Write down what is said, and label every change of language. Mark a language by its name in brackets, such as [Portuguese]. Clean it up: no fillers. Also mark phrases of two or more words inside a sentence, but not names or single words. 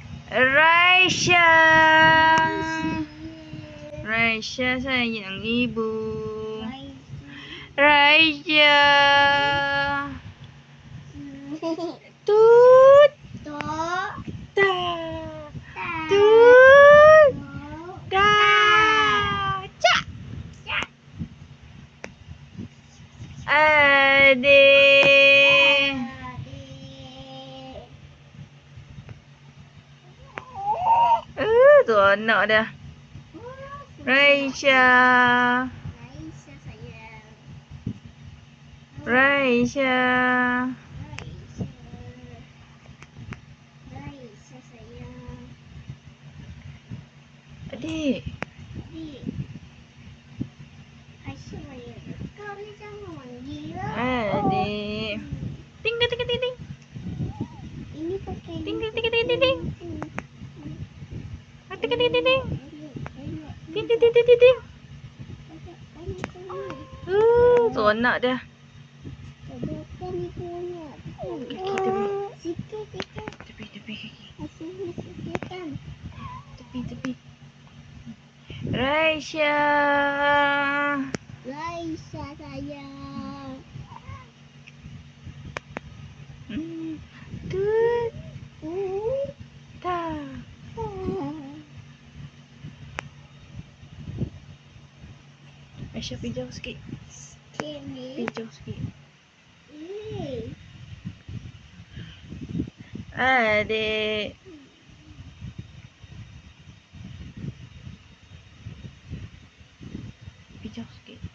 [Malay] Raisya. Raisya sayang ibu. Raisya. Tut. Ta. Tut. Ta. Cak. Adik. Tu anak dah. Raisya. Raisya. Adik. Adik. Ting ting ting ting ting. Ini pakai Ting ting ting ting ting ting. Ting ting ting ting ting. Ting ting ting ting ting ting. Tu anak dah. Sebutkan ibunya. Sikit. Tepi kaki. Asyik sikitkan. Tepi. Raisya. Raisya sayang. Tut. Ta. Aisyah pijau sikit. Ini. Pijau sikit. Adik. Pijau sikit.